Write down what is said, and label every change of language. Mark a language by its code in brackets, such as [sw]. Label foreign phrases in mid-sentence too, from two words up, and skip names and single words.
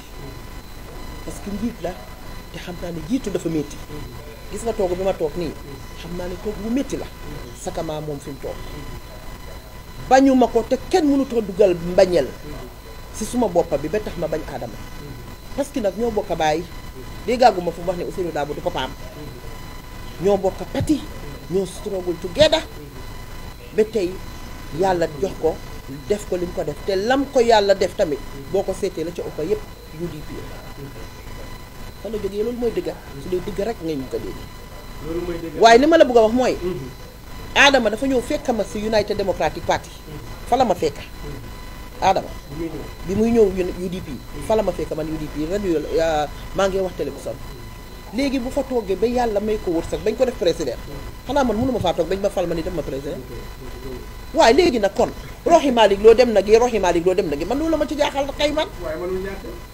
[fr] parce que [wo] njiit la te xam naa ne jiitu dafa métti gis nga toog bi ma toog nii xam naa ne toog bu métti la sakama moom fi mu toog bañuma ko te kenn mënutoo dugal mbañeel si suma boppa bi ba tax ma bañ Adama [fr] parce que [wo] nag ñoo bokk a bàyyi déggaguma fu mu wax ne Ousseynou Darboe du papaam ñoo bokk a pati ñoo [en] struggle together [wo] ba tey yàlla jox ko def ko li mu ko def te lam ko yàlla def tamit boo ko seetee la ca ëppa yëpp UDP fan la jógee loolu mooy dëgga su dee dëgg rek ngay ñu ko dégg waaye li ma la bëgg a wax mooy Adama dafa ñëw fekk ma si United Democratic Party fa la ma fekka Adama bi muy ñëw UDP fa la ma fekk man UDP rajo maa ngi wax télévision léegi bu fa toogee ba yàlla may ko wërsëg bañ ko def président xanaa man mënuma faa toog bañ ma fal ma ni def ma président waaye léegi nag kon Rohey Malick Lowe dem na gi Rohey Malick Lowe dem na gi man loolu la ma ci jaaxal kay man